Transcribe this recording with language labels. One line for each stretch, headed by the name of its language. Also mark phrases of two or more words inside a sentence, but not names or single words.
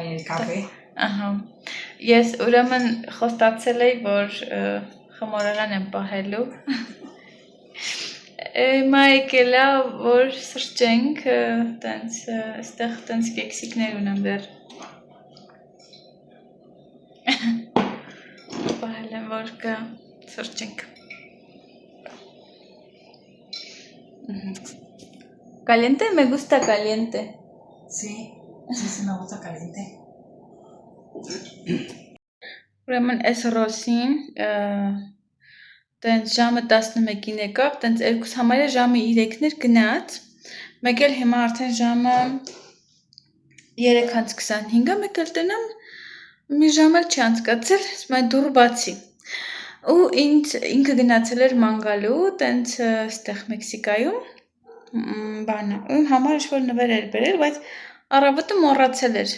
Armenian: ես ուրեմն խոստացել էի, որ խմորեղեն եմ պահելու, հիմա եկել է, որ սրճենք, այստեղ տենց կեքսիկներ ունեմ դեռ, պահել եմ, որ կա սրճենք,
Spanish: ¿Caliente? Me gusta caliente. Sí, sí me gusta caliente.
Armenian: Ուրեմն այս ռոսին տենց ժամը 11-ին եկավ, տենց երկուս համարյա ժամը 3-ն էր գնաց, մեկ էլ հիմա արդեն ժամը 3:25-ը, մեկ էլ տնամ մի ժամ էլ չի անցկացել, ասում այն դուռը բացի, ու ինքը գնացել էր ման գալու, տենց ստեղ Մեքսիկայում, բանը, իմ համար ինչ-որ նվեր էր բերել, բայց առավոտը մոռացել էր,